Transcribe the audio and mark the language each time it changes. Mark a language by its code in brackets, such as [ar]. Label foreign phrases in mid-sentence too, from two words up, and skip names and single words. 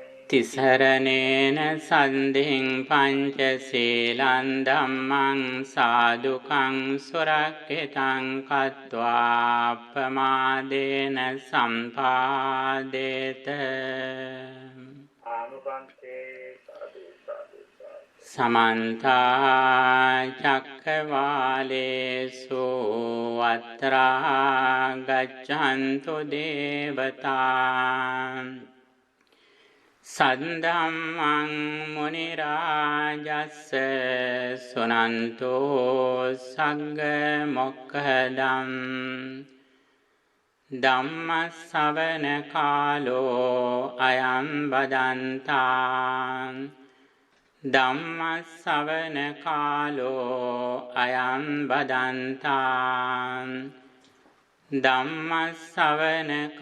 [pi] තිසරණේන සන්ධින් පංචශීලං ධම්මං සාදුකං සුරක්ඛිතං කତ୍වා අප්පමාදේන සම්පාදේත. ආනුබන්තේ සාදු සාදු සාදු. සමන්ත චක්කවාලේසු අත්‍රා ගච්ඡන්තු දේවතා සද්ධම්මං මුනි රාජස්ස සුනන්තෝ සග්ග මොක්ඛදම් ධම්ම ශ්‍රවණ කාලෝ අයං බදන්තා ධම්ම ශ්‍රවණ කාලෝ අයං බදන්තා ධම්ම ශ්‍රවණ